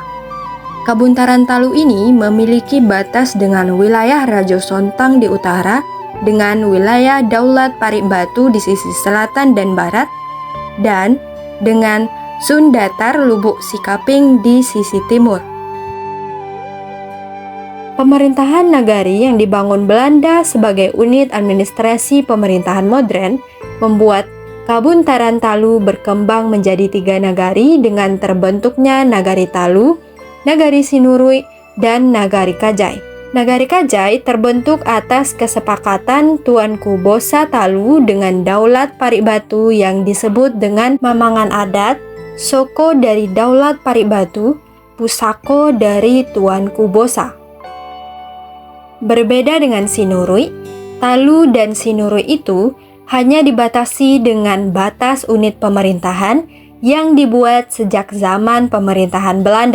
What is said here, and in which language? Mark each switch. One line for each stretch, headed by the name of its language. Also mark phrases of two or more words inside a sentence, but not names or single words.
Indonesian: Kabuntaran Talu ini memiliki batas dengan wilayah Rajo Sontang di utara, dengan wilayah Daulat Paribatu di sisi selatan dan barat, dan dengan Sundatar Lubuk Sikaping di sisi timur. Pemerintahan nagari yang dibangun Belanda sebagai unit administrasi pemerintahan modern membuat Kabuntaran Talu berkembang menjadi 3 nagari dengan terbentuknya Nagari Talu, Nagari Sinurui, dan Nagari Kajai. Nagari Kajai terbentuk atas kesepakatan Tuanku Bosa Talu dengan Daulat Paribatu yang disebut dengan Mamangan Adat, Soko dari Daulat Paribatu, Pusako dari Tuanku Bosa. Berbeda dengan Sinurui, Talu dan Sinurui itu hanya dibatasi dengan batas unit pemerintahan yang dibuat sejak zaman pemerintahan Belanda.